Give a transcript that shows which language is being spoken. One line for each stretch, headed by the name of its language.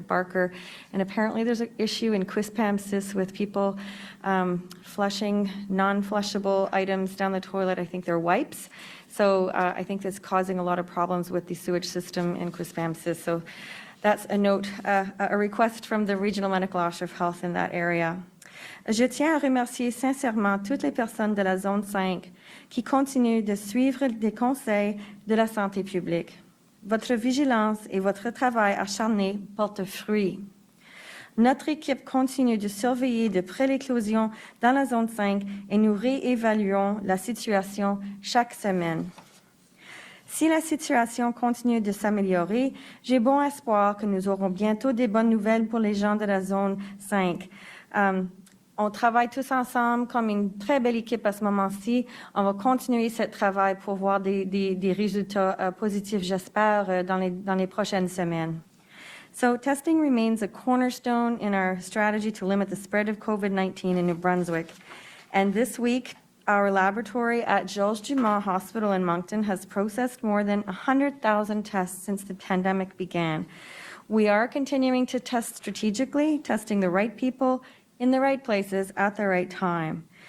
English: Barker, and apparently there's an issue in Quispamsis with people flushing non-flushable items down the toilet. I think they're wipes. So I think that's causing a lot of problems with the sewage system in Quispamsis. So that's a note, a request from the Regional Medical Officer of Health in that area.
French: Je tiens à remercier sincèrement toutes les personnes de la zone 5 qui continuent de suivre les conseils de la santé publique. Votre vigilance et votre travail acharné portent fruit. Notre équipe continue de surveiller de près l'éclosion dans la zone 5 et nous réévaluons la situation chaque semaine. Si la situation continue de s'améliorer, j'ai bon espoir que nous aurons bientôt des bonnes nouvelles pour les gens de la zone 5. On travaille tous ensemble comme une très belle équipe à ce moment-ci. On va continuer ce travail pour voir des résultats positifs, j'espère, dans les prochaines semaines.
English: So testing remains a cornerstone in our strategy to limit the spread of COVID-19 in New Brunswick. And this week, our laboratory at Georges Dumont Hospital in Moncton has processed more than 100,000 tests since the pandemic began. We are continuing to test strategically, testing the right people in the right places at the right time.